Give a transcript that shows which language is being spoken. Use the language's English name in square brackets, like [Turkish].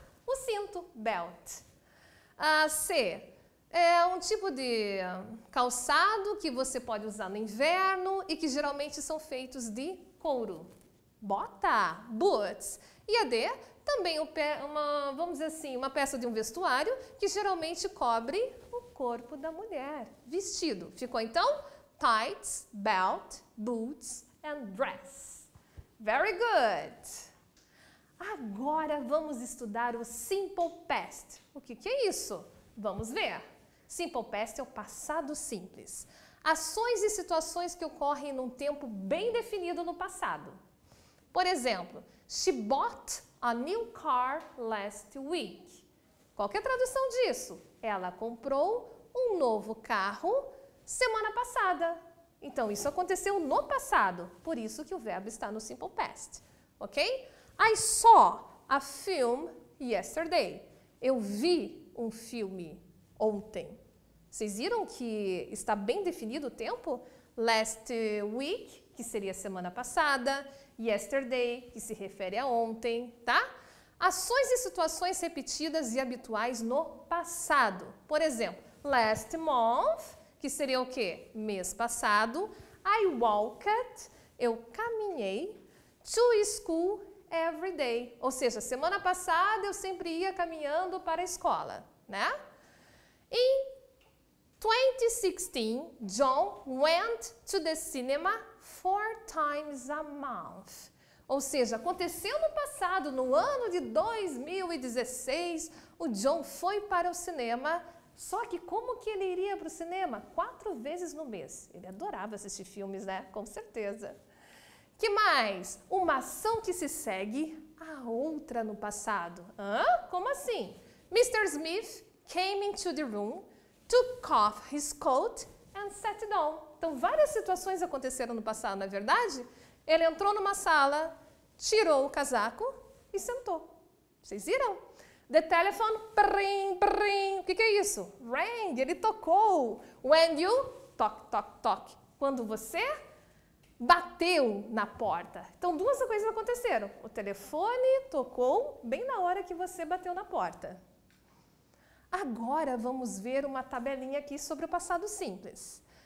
[Portuguese] O cinto, belt. A C, é um tipo de calçado que você pode usar no inverno e que geralmente são feitos de couro. Bota, boots. E a D, também vamos dizer assim, uma peça de um vestuário que geralmente cobre o corpo da mulher. Vestido. Ficou então? [English] Tights, belt, boots and dress. Very good. [Portuguese] Agora vamos estudar o simple past. O que é isso? Vamos ver. Simple past é o passado simples. Ações e situações que ocorrem num tempo bem definido no passado. Por exemplo, [English] she bought a new car last week. [Portuguese] Qual que é a tradução disso? Ela comprou um novo carro semana passada. Então, isso aconteceu no passado, por isso que o verbo está no simple past. ok? [English] I saw a film yesterday. [Portuguese] Eu vi um filme ontem. Vocês viram que está bem definido o tempo? Last week, que seria semana passada. Yesterday, que se refere a ontem, tá? Ações e situações repetidas e habituais no passado. Por exemplo, last month, que seria o quê? Mês passado. [English] I walked, [Portuguese] eu caminhei. [English] To school every day. [Portuguese] Ou seja, semana passada eu sempre ia caminhando para a escola, né? [English] Em 2016, John went to the cinema 4 times a month. [Portuguese] Ou seja, aconteceu no passado, no ano de 2016, o John foi para o cinema. Só que como que ele iria para o cinema? 4 vezes no mês. Ele adorava assistir filmes, né? Com certeza. Que mais? Uma ação que se segue a outra no passado. Hã? Como assim? Mr. [English] Smith came into the room, took off his coat and sat down. [Portuguese] Então, várias situações aconteceram no passado, não é verdade? Ele entrou numa sala, tirou o casaco e sentou. Vocês viram? [English] The telephone, pring, pring. [Portuguese] O que é isso? Rang, ele tocou. [English] When you, [Portuguese] toc, toc, toc. Quando você bateu na porta. Então, duas coisas aconteceram. O telefone tocou bem na hora que você bateu na porta. Agora, vamos ver uma tabelinha aqui sobre o passado simples.